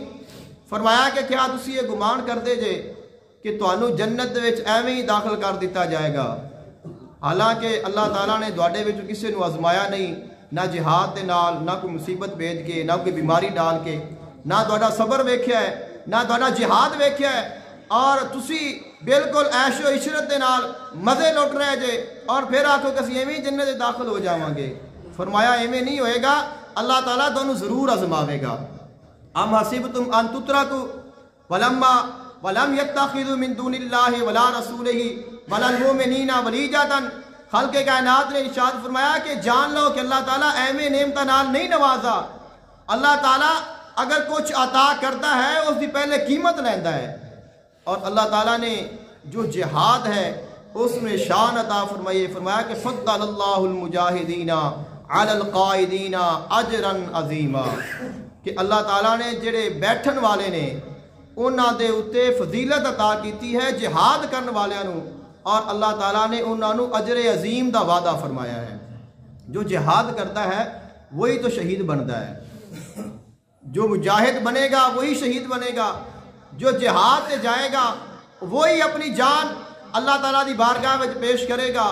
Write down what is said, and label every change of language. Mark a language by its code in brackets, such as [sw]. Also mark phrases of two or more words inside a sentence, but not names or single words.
[pa] فرمایا کہ کیا تسی یہ گمان کر دے جے کہ تانوں جنت دے وچ ایویں ہی داخل کر دیتا جائے گا, حالانکہ اللہ تعالیٰ نے تواڈے وچ کسی نو آزمایا نہیں, نہ جہاد دے نال, نہ کوئی مصیبت بھیج کے, نہ کوئی بیماری ڈال کے, نہ تواڈا صبر ویکھیا ہے, نہ تواڈا جہاد ویکھیا ہے, اور تسی بالکل عیش و عشرت دے نال مزے لٹ رہے جے اور پھر آکھو کہ اسی ایویں جنت دے داخل ہو جاواں گے. فرمایا ایویں نہیں ہوئے گا, اللہ تعالیٰ تانوں ضرور آزماوے گا. [ar] ام حسبتم ان تترکوا ولم يتخذوا من دون اللہ ولا رسولہ ولا المؤمنین ولیجۃ. [pa] خلق کائنات نے ارشاد فرمایا کہ [ur] جان لو کہ [pa] اللہ تعالیٰ ایویں نعمتاں نال نہیں نوازا. [ur] اللہ تعالیٰ اگر کچھ عطا کرتا ہے [pa] اس دی پہلے قیمت لیندا ہے, [ur] اور اللہ تعالیٰ نے جو جہاد ہے اس میں شان عطا فرمائی. [pa] فرمایا کہ [ar] فضل اللہ المجاہدین علی القائدین اجرا عظیما, [pa] کہ اللہ تعالیٰ نے جڑے بیٹھن والے نے انہاں دے اتے فضیلت عطا کیتی ہے جہاد کرن والیاں نو, اور اللہ تعالیٰ نے انہاں نو اجر عظیم دا وعدہ فرمایا ہے. [ur] جو جہاد کرتا ہے وہی تو شہید بنتا ہے, جو مجاہد بنے گا وہی شہید بنے گا, جو جہاد سے جائے گا وہی اپنی جان اللہ تعالیٰ دی بارگاہ میں پیش کرے گا.